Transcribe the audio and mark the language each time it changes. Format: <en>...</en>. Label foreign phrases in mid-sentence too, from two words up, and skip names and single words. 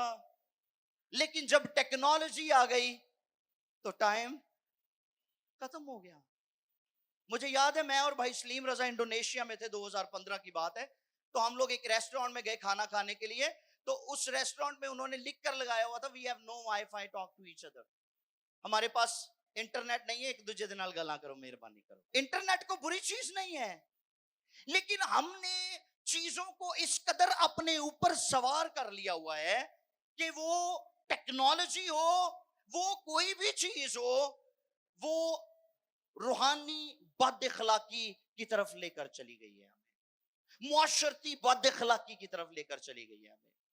<ur>لیکن جب ٹیکنالوجی آ گئی تو ٹائم ختم ہو گیا. مجھے یاد ہے میں اور بھائی سلیم رضا انڈونیشیا میں تھے، 2015 کی بات ہے. تو ہم لوگ ایک ریسٹورانٹ میں گئے کھانا کھانے کے لیے. تو اس ریسٹورانٹ میں انہوں نے لکھ کر لگایا ہوا تھا,</ur> <en>We have no WiFi talk to each other.</en> <ur>ہمارے پاس انٹرنیٹ نہیں ہے,</ur> <pa>ایک دوسرے دے نال گلاں کرو, مہربانی کرو.</pa> <ur>انٹرنیٹ کو بری چیز نہیں ہے, لیکن ہم نے چیزوں کو اس قدر اپنے اوپر سوار کر لیا ہوا ہے کہ وہ ٹیکنالوجی ہو, وہ کوئی بھی چیز ہو, وہ روحانی بد اخلاقی کی طرف لے کر چلی گئی ہے ہمیں, معاشرتی بد اخلاقی کی طرف لے کر چلی گئی ہے ہمیں.</ur>